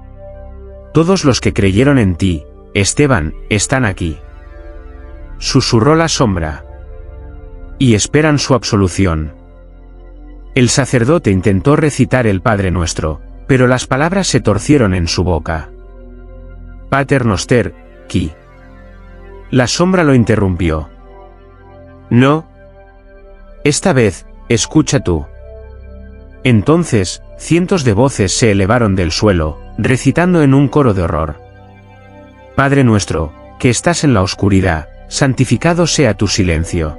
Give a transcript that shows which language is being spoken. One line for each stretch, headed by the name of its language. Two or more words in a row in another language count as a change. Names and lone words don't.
Spanish: Todos los que creyeron en ti, Esteban, están aquí. Susurró la sombra. Y esperan su absolución. El sacerdote intentó recitar el Padre Nuestro, pero las palabras se torcieron en su boca.
Latin: Pater noster, qui.
Spanish: La sombra lo interrumpió. No. Esta vez, escucha tú. Entonces, cientos de voces se elevaron del suelo, recitando en un coro de horror. Padre nuestro, que estás en la oscuridad, santificado sea tu silencio.